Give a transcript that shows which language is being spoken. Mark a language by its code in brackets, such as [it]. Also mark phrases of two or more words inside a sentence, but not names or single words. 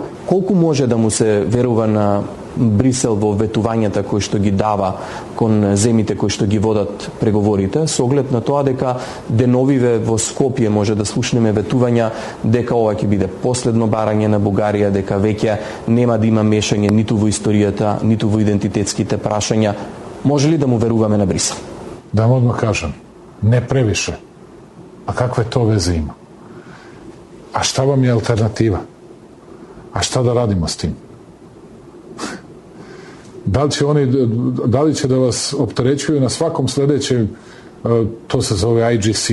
[mk] Колку може да му се верува на Брисел во ветувањата кои што ги дава кон земите кои што ги водат преговорите, со оглед на тоа дека деновиве во Скопје може да слушнеме ветувања дека ова ќе биде последно барање на Бугарија, дека веќе нема да има мешање ниту во историјата, ниту во идентитетските прашања. Може ли да му веруваме на Брисел? [sr] Да vam odmah kažem, ne previše. A kakve to veze ima? A šta vam je alternativa? A šta da radimo s tim? Da li će da vas opterećuju na svakom sledećem, to se zove IGC.